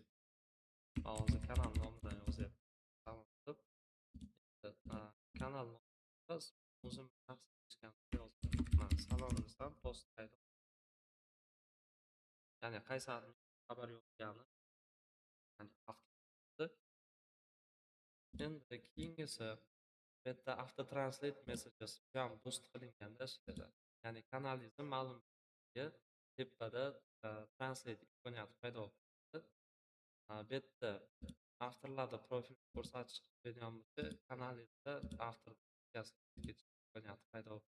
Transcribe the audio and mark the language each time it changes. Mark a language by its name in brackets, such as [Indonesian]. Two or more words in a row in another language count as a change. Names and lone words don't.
[Uzbek] Hozir kanal nomidan yozyapman. Kanal nomida o'zim shaxsiy yozdim. Salom desam, post paydo. Ya'ni qaysi admin xabar yozgani, ya'ni avtomatik. Endi keyingisi bitta [English] auto translate messages [Uzbek] ham boost qilinganda ishlaydi. Ya'ni kanalingizni ma'lum tepada translate imkoniyati paydo bo'ladi. Bu yerda avtorlarda profil ko'rsatish qiladigan bo'lsa, kanalingizda avtor imkoniyati paydo bo'ladi.